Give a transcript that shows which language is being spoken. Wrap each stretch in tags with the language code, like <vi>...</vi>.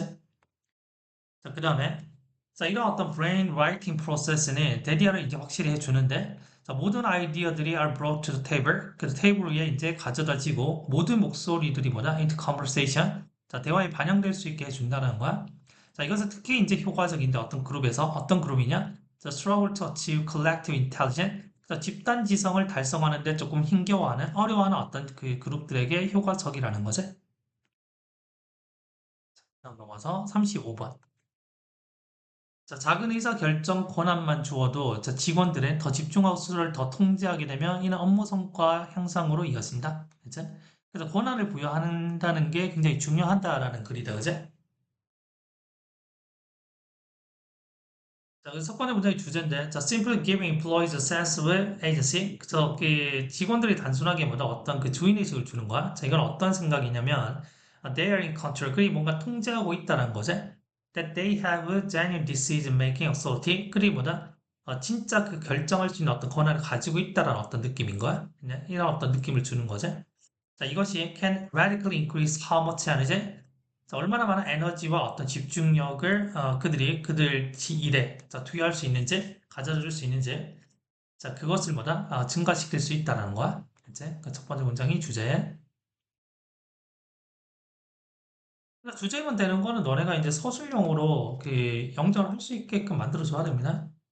<ko>자, 그 다음에 자, 이런 어떤 brain writing process는 대디아를 이제 확실히 해주는데 자, 모든 아이디어들이</ko> <en>are brought to the table.</en> <ko>그래서 테이블 위에 이제 가져다지고 모든 목소리들이 뭐다?</ko> <en>into conversation.</en> <ko>자, 대화에 반영될 수 있게 해준다는 거야. 자, 이것은 특히 이제 효과적인데 어떤 그룹에서 어떤 그룹이냐?</ko> <en>자, struggle to achieve collective intelligence.</en> <ko>자, 집단 지성을 달성하는데 조금 힘겨워하는 어려워하는 어떤 그 그룹들에게 효과적이라는 거지. 다음 넘어서 35번. 자, 작은 의사 결정 권한만 주어도 자, 직원들은 더 집중하고 수를 더 통제하게 되면 이는 업무 성과 향상으로 이어진다. 그치? 그래서 권한을 부여한다는 게 굉장히 중요하다라는 글이다. 그치? 자, 그래서 첫 번째 문장의 주제인데, 자,</ko> <en>simply giving employees a sense of agency.</en> <ko>그래서 그 직원들이 단순하게 뭐다 어떤 그 주인의식을 주는 거야. 자, 이건 어떤 생각이냐면,</ko> <en>they are in control.</en> <ko>그리 뭔가 통제하고 있다는 거지.</ko> <en>That they have a genuine decision-making authority.</en> <ko>그리 뭐다 진짜 그 결정할 수 있는 어떤 권한을 가지고 있다라는 어떤 느낌인 거야. 그냥 이런 어떤 느낌을 주는 거지. 자, 이것이</ko> <en>can radically increase how much energy.</en> <ko>자, 얼마나 많은 에너지와 어떤 집중력을 그들이 그들 일에 자, 투여할 수 있는지 가져줄 수 있는지 자 그것을 뭐다 증가시킬 수 있다는 거야. 이제 그 첫 번째 문장이 주제. 그러니까 주제만 되는 거는 너네가 이제 서술형으로 그 영작을 할 수 있게끔 만들어 줘야 됩니다.</ko>